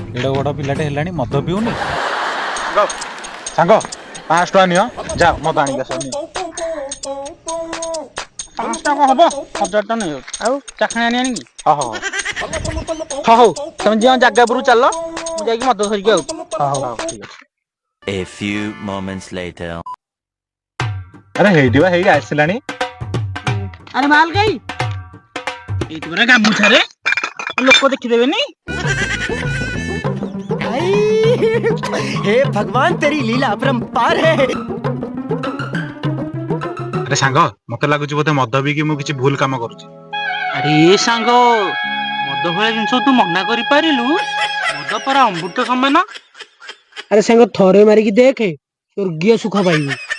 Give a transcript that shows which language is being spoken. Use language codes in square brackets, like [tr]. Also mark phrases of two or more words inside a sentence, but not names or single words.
[or] ଏଡେ ବଡ ପିଲାଟେ ହେଲାଣି ମଦ ପିଉନି। ସାଙ୍ଗ 500 ଟଙ୍କା ନିଅ, ଯାଅ ମଦ ଆଣିକି ଆସ। 500 ଟଙ୍କା ହବ 1000 ଟଙ୍କା ନେଇ ଆଉ ଚାଖଣା ଆଣିକି। ହଉ ହଉ ତମେ ଯିଅ ଜାଗା ଉପରକୁ ଚାଲ ମୁଁ ଯାଇକି ମଦ ଧରିକି ଆଉଛି। ଠିକ ଅଛି। [en] A few moments later. [or] ଆରେ ହେଇଟି ବା ହେଇକି ଆସିଲାଣି। ଆରେ ମାଲ କାଇ ଏଇଠି ପରା ଗାମୁଛାରେ ଲୋକ ଦେଖିଦେବେନି। [hi] हे भगवान तेरी लीला अपरंपार है। [or] ଆରେ ସାଙ୍ଗ ମତେ ଲାଗୁଛି ବୋଧେ ମଦ ପିଇକି ମୁଁ କିଛି ଭୁଲ କାମ କରୁଛି। ଆରେ ସାଙ୍ଗ ମଦ ଭଳିଆ ଜିନିଷ ତୁ ମନା କରିପାରିଲୁ? ମଦ ପରା ଅମୃତ ସମାନ। ଆରେ ସାଙ୍ଗ ଥରେ ମାରିକି ଦେଖେ, ସ୍ୱର୍ଗୀୟ ସୁଖ ପାଇବୁ।